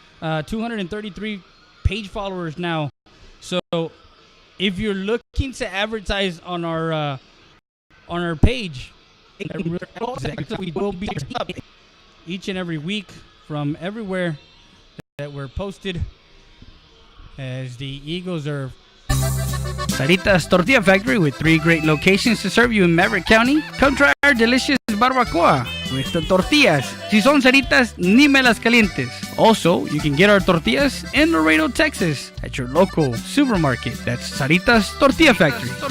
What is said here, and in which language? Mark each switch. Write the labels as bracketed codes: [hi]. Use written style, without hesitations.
[en] 233 page followers now. So if you're looking to advertise on our page, we will be up each and every week from everywhere that we're posted, as the Eagles are Sarita's Tortilla Factory, with 3 great locations to serve you in Maverick County. Come try our delicious barbacoa with the tortillas. [es] Si son Saritas, ni me las calientes. [en] Also, you can get our tortillas in Laredo, Texas at your local supermarket. That's Sarita's Tortilla Factory.